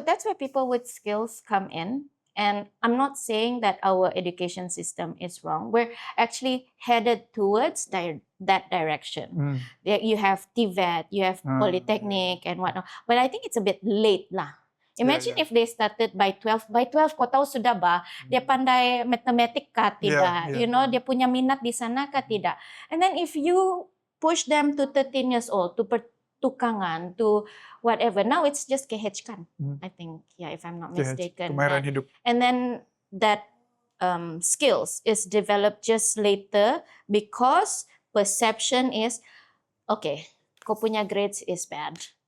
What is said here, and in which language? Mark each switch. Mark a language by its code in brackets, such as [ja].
[en] That's where people with skills come in. And I'm not saying that our education system is wrong. We're actually headed towards that direction. You have TVET, you have Polytechnic and whatnot. But I think it's a bit late lah. Imagine if they started by 12. By 12, [ms] kau tahu sudah bah, dia pandai matematik kah tidak? Dia punya minat di sana kah tidak? [en] And then if you push them to 13 years old, to pertukangan, to whatever. Now it's just KH kan, I think, if I'm not mistaken. [ms] Kemahiran hidup. [en] And then that skills is developed just later because perception is, okay, [ms] kau punya [en] grades is bad.